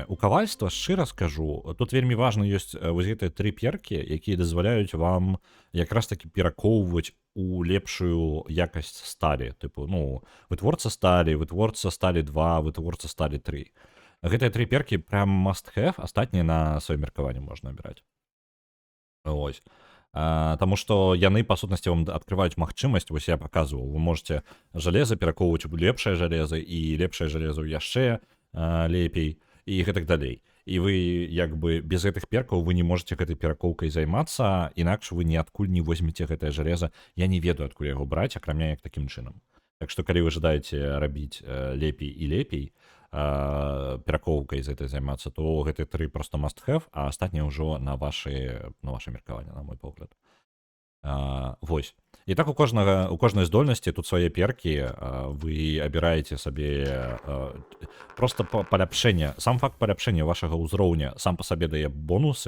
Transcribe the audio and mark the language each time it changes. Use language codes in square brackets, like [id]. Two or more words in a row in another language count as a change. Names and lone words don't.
[be] У кавальства, шчыра скажу, тут вельмі важна ёсць вось гэтыя 3 перкі, якія дазваляюць вам якраз такі перакоўваць у лепшую якасць сталі. Тыпу, ну, вытворца сталі 2, вытворца сталі 3. Гэтыя 3 перкі прям [en] must have, [be] астатнія на сваё меркаванне можна абіраць. Вось. Таму што яны, па сутнасці, вам адкрываюць магчымасць, вось я паказваў, вы можете жалеза перакоўваць у лепшае жалеза, і лепшае жалеза яшчэ лепей, і гэтак далей. І вы, як бы, без гэтых перкаў вы не можете гэтай перакоўкай займацца, інакш вы ніадкуль не возьмеце гэтае жалеза. Я не ведаю, адкуль яго браць, акрамя як такім чынам. Так што, калі вы жадаеце рабіць лепей і лепей, перакоўкай з гэтай займацца, то гэты 3 просто [en] must have, [be] а астатнія ўжо на ваше меркаванне, на мой погляд. Вось. І так у кожнай здольнасці тут свае перкі, вы абіраеце сабе просто паляпшэнне. Сам факт паляпшэння вашага ўзроўня сам па сабе дае бонусы.